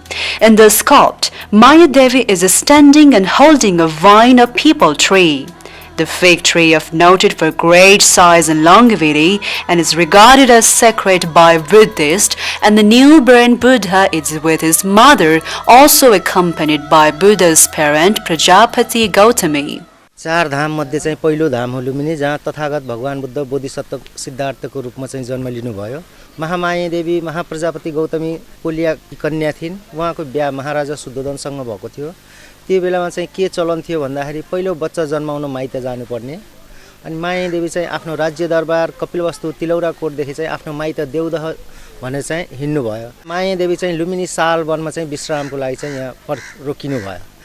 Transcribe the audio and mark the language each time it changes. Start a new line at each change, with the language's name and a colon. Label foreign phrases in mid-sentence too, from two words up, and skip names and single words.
English: In the sculpt, Maya Devi is standing and holding a vine of peepal tree. The fig tree is noted for great size and longevity and is regarded as sacred by Buddhists, and the newborn Buddha is with his mother, also accompanied by Buddha's parent, Prajapati Gautami.
Nepali: चार धाम मध्ये चाहिँ पहिलो धाम हो लुम्बिनी, जहाँ तथागत भगवान बुद्ध बोधिसत्व सिद्धार्थको रूपमा चाहिँ जन्म लिनुभयो। महामाया देवी महाप्रजापति गौतमी कोलिया कन्या थिइन्। उहाँको बिहा महाराजा शुद्धोधनसँग भएको थियो। त्यो बेलामा चाहिँ के चलन थियो भन्दाखेरि पहिलो बच्चा जन्माउन माइत जानुपर्ने, अनि माया देवी चाहिँ आफ्नो राज्य दरबार कपिलवस्तु तिलौरा कोटदेखि चाहिँ आफ्नो माइत देउदह भनेर चाहिँ हिँड्नु भयो। माया देवी चाहिँ लुम्बिनी साल वनमा चाहिँ विश्रामको लागि चाहिँ यहाँ रोकिनु भयो।